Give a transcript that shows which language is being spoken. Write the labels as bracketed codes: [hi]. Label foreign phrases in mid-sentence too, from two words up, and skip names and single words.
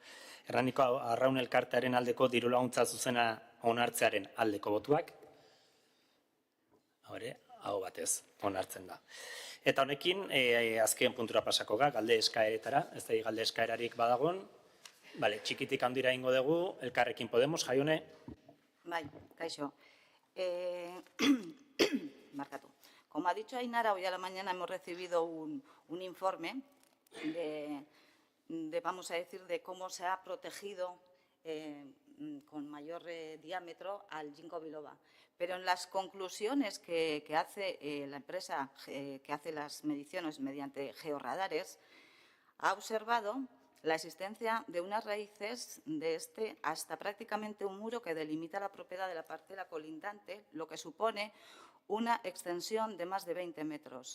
[eu] Hernaniko Arraun Elkartearen aldeko diru laguntza zuzena onartzearen aldeko botuak, hau batez onartzen da. Eta honekin, azken puntura pasako ga, galde eskaeretara, ez da galde eskaerarik badagon, txikitik handira ingo dugu, Elkarrekin Podemos, Jaione. Bai, kaixo. Marcatu. [es] Como ha dicho Ainara, hoy a la mañana hemos recibido un informe vamos a decir, de cómo se ha protegido con mayor diámetro al ginkgo biloba. Pero en las conclusiones que hace la empresa que hace las mediciones mediante georradares, ha observado la existencia de unas raíces de hasta prácticamente un muro que delimita la propiedad de la parcela colindante, lo que supone una extensión de más de 20 metros.